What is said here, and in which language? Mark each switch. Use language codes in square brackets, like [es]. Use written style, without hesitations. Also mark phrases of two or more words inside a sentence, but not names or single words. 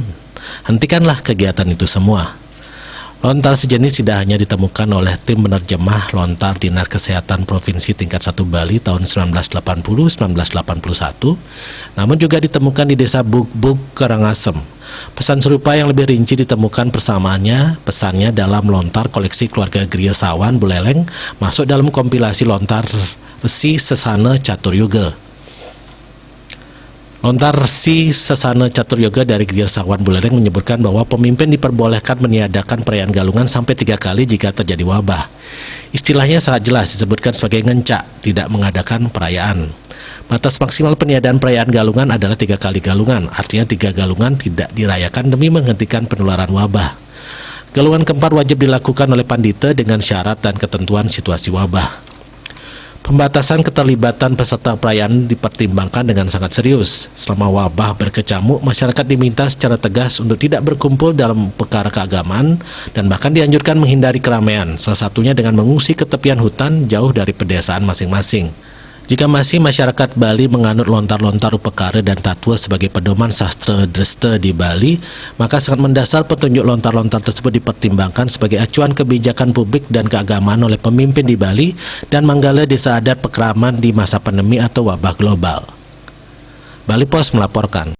[id] Hentikanlah kegiatan itu semua. Lontar sejenis tidak hanya ditemukan oleh tim penerjemah lontar Dinas Kesehatan Provinsi Tingkat 1 Bali tahun 1980-1981, namun juga ditemukan di Desa Buk-Buk, Karangasem. Pesan serupa yang lebih rinci ditemukan pesannya dalam lontar koleksi keluarga Griya Sawan Buleleng masuk dalam kompilasi lontar Resi Sesana Catur Yoga. Lontar Resi Sesana Catur Yoga dari Griya Sawan Buleleng menyebutkan bahwa pemimpin diperbolehkan meniadakan perayaan Galungan sampai 3 kali jika terjadi wabah. Istilahnya sangat jelas disebutkan sebagai ngencak, tidak mengadakan perayaan. Batas maksimal peniadaan perayaan Galungan adalah 3 kali Galungan, artinya 3 Galungan tidak dirayakan demi menghentikan penularan wabah. Galungan keempat wajib dilakukan oleh pandita dengan syarat dan ketentuan situasi wabah. Pembatasan keterlibatan peserta perayaan dipertimbangkan dengan sangat serius. Selama wabah berkecamuk, masyarakat diminta secara tegas untuk tidak berkumpul dalam perkara keagamaan dan bahkan dianjurkan menghindari keramaian, salah satunya dengan mengungsi ke tepian hutan jauh dari pedesaan masing-masing. Jika masih masyarakat Bali menganut lontar-lontar upekara dan tatwa sebagai pedoman sastra dreste di Bali, maka sangat mendasar petunjuk lontar-lontar tersebut dipertimbangkan sebagai acuan kebijakan publik dan keagamaan oleh pemimpin di Bali dan Manggala Desa Adat Pekraman di masa pandemi atau wabah global. Bali Pos melaporkan.